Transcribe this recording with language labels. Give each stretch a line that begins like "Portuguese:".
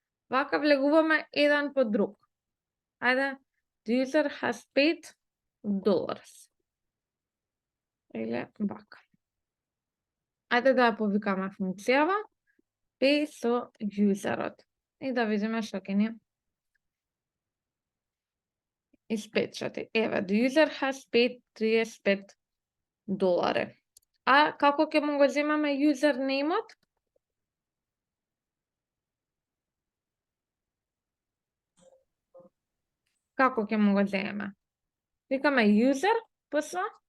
Macedonian: Вака влегуваме еден по друг. Ајде,
English: the user has paid dollars.
Macedonian: Или вака. Ајде да ја повикаме функцијава pay со userот. И да видиме што ќе ни испечати. Еве,
English: the user has paid $35.
Macedonian: А како ќе му го земаме username-от? Како ќе му го земеме? Викаме user, после